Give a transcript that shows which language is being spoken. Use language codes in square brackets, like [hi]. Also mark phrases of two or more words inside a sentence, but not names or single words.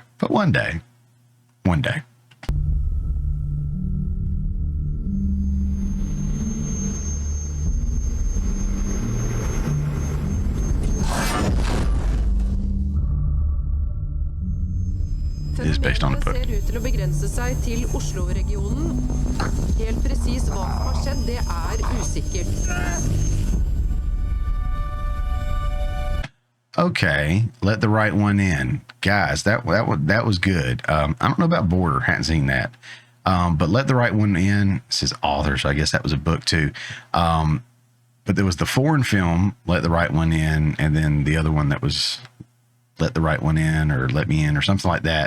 [en] But one day. It is based on a book. [no] Ser ut til å begrense seg til Oslo-regionen. Helt presis hva som har skjedd, det usikkert. [en] Okay, Let the Right One In. Guys, that was good. I don't know about Border, hadn't seen that. But Let the Right One In, says author, so I guess that was a book too. But there was the foreign film, Let the Right One In, and then the other one that was Let the Right One In or Let Me In or something like that.